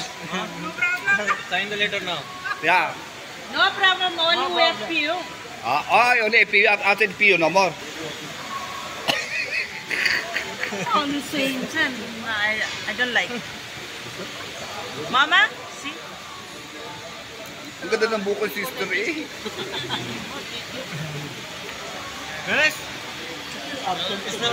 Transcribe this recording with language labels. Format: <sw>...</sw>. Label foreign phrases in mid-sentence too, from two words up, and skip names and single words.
<en>sign the letter now Yeah. No problem, only FPU. Only PU. Outside PU, no more. On the same time, I don't like. Mama, see?</en> <tl>Ang ganda ng buko, sister eh.</tl> <hi>गणेश इसमें</hi>